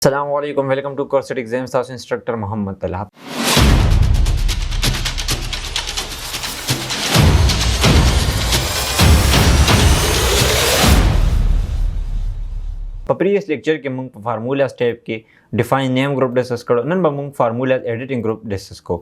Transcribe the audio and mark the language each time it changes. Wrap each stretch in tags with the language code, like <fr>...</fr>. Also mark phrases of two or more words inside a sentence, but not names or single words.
<en>Assalamualaikum, welcome to Course Exams. House Instructor Muhammad Talab.</en> <ps>په</ps> <en>previous lecture</en> <ps>کې موږ فارمولا سټیپ کې</ps> <en>define name group</en> <ps>ډسکس کړو. نن به موږ</ps> <en>formula editing group</en> <ps>ډسکس کو.</ps>